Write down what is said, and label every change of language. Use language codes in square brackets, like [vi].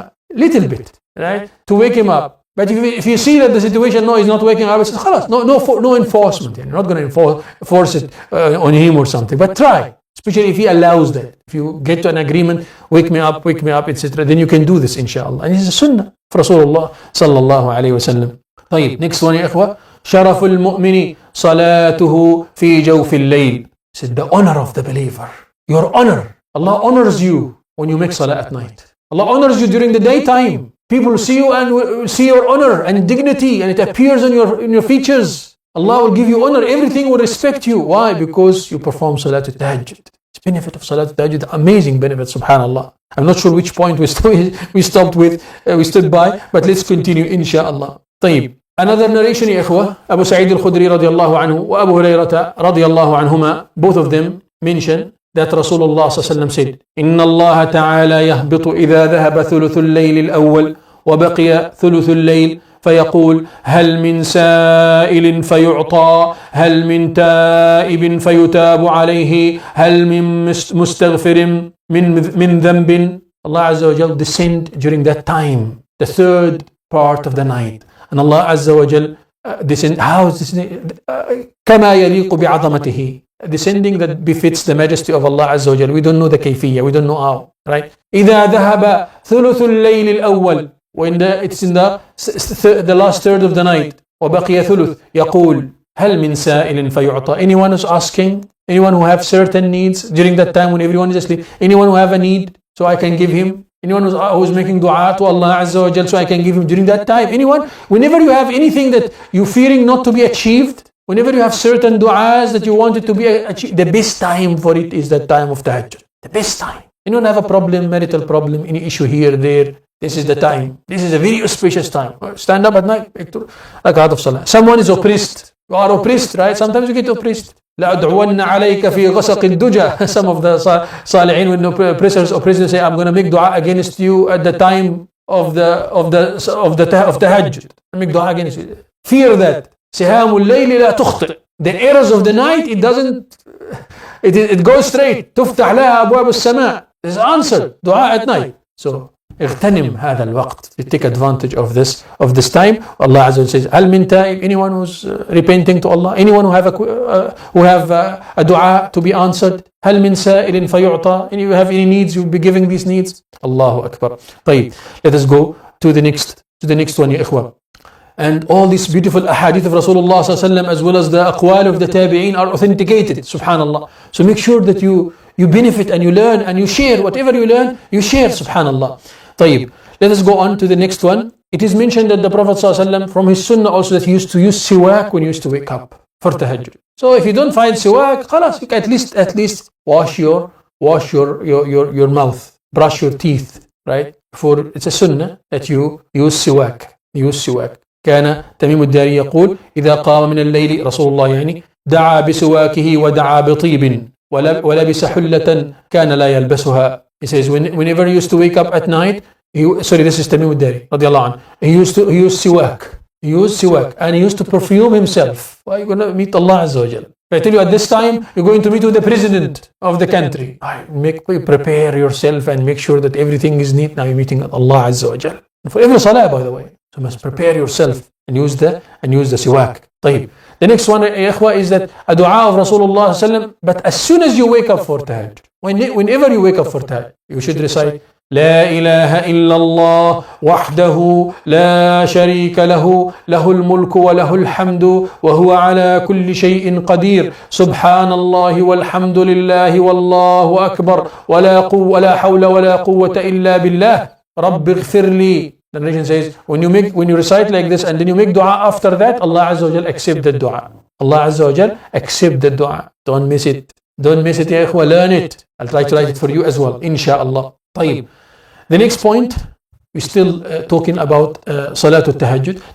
[en] Little bit, right? To wake him up. But if you see that the situation, he's not waking up, it's khalas, no enforcement. You're not going to force it on him or something. But try. Especially if he allows that. If you get to an agreement, wake me up, etc. Then you can do this, inshallah. And this is a sunnah for Rasulullah sallallahu alayhi wa sallam. [ar] طيب, [en] next one, ya ikhwa. [ar] شرف المؤمن صلاته في جوف الليل. [en] Said the honor of the believer. Your honor. Allah honors you when you make salah at night. Allah honors you during the daytime. People see you and will see your honor and dignity, and it appears in your features. Allah will give you honor, everything will respect you. Why? Because you perform Salatul Tahajjud. It's benefit of Salatul Tahajjud, amazing benefit, subhanallah. I'm not sure which point we stopped with, we stood by, but let's continue, inshallah. [ar] طيب. [en] Another narration, ya ikhwah, Abu Sa'id al-Khudri radiallahu anhu wa Abu Hurairata radiallahu anhuma, both of them mention that Rasulullah sallallahu said, [ar] إن الله تعالى يهبط إذا ذهب ثلث الليل الأول وبقي ثلث الليل فيقول هل من سائل فيعطى هل من تائب فيتاب عليه هل من مستغفر من ذنب. [en] Allah Azza wa Jal descend during that time, the third part of the night, and Allah Azza wa Jal descend. How is this? [ar] كما يليق بعظمته, [en] descending that befits the majesty of Allah Azza wa Jal. We don't know the kayfiyya, we don't know how, right? [ar] إذا ذهب ثلث الليل الأول, [en] when it's in the last third of the night, [ar] وبقي ثلث, يقول هل من سائل فيعطى. [en] Anyone who's asking, anyone who have certain needs during that time when everyone is asleep, anyone who have a need, so I can give him. Anyone who's making dua to Allah Azza wa Jal, so I can give him during that time. Anyone, whenever you have anything that you're fearing not to be achieved, whenever you have certain du'as that you want it to be achieved, the best time for it is that time of tahajjud. The best time. Anyone have a problem, marital problem, any issue here, there, this is the time. This is a very auspicious time. Stand up at night, rakat of salah. Someone is oppressed. You are oppressed, right? Sometimes you get oppressed. [ar] لأدعون عليك في غسق الدجى. [en] Some of the salihin when oppressors say, I'm going to make dua against you at the time of tahajjud. Make dua against you. Fear that. [ar] سهام الليل لا تخطئ. [en] The errors of the night, it goes straight. [ar] تفتح لها أبواب السماء. [en] It's answered. Dua at night. So [ar] اغتنم هذا الوقت. [en] You take advantage of this time. Allah Azza wa Jalla says, [ar] هل من تائب, [en] anyone who's repenting to Allah, anyone who have a dua to be answered. [ar] هل من سائل فيعطى, [en] and you have any needs, you'll be giving these needs. Allahu Akbar. [ar] طيب, [en] let us go to the next one, ya ikhwa. And all these beautiful ahadith of Rasulullah sallallahu as well as the aqwal of the tabi'een are authenticated, subhanallah. So make sure that you benefit and you learn and you share. Whatever you learn, you share, subhanallah. [ar] طيب, [en] let us go on to the next one. It is mentioned that the Prophet ﷺ, from his sunnah also, that he used to use siwak when he used to wake up for tahajjud. So if you don't find siwak, khalas, you can at least wash your mouth, brush your teeth, right? For it's a sunnah that you use siwak. [ar] كان تميم الداري يقول إذا قام من الليل, رسول الله يعني, دعا بسواكه ودعا بطيب ولبس حلة كان لا يلبسها. [en] He says whenever he used to wake up at night, this is Tamim al-Dari radiallahu anhu, he used siwak, and he used to perfume himself. Why are you going to meet Allah Azza wa Jalla? I tell you, at this time you're going to meet with the president of the country. Prepare yourself and make sure that everything is neat. Now you're meeting Allah Azza wa Jalla. For every salah, by the way, so you must prepare yourself and use the siwak. [ar] طيب. [en] The next one, ya ikhwa, is that a dua of Rasulullah sallallahu, but as soon as you wake up for tahajjud, whenever you wake up for tahajjud, you should recite [ar] لا إله إلا الله وحده لا شريك له له الملك وله الحمد وهو على كل شيء قدير سبحان الله والحمد لله والله أكبر ولا حول ولا قوة إلا بالله رب اغفر لي. [en] The narration says, when you recite like this and then you make dua after that, Allah Azza wa Jal accept the dua. Allah Azza wa Jal accept the dua. Don't miss it. Don't miss it, ya ikhwa. Learn it. I'll try to write it for you as well, inshallah. [ar] طيب. [en] The next point, we're still talking about Salatul Tahajjud.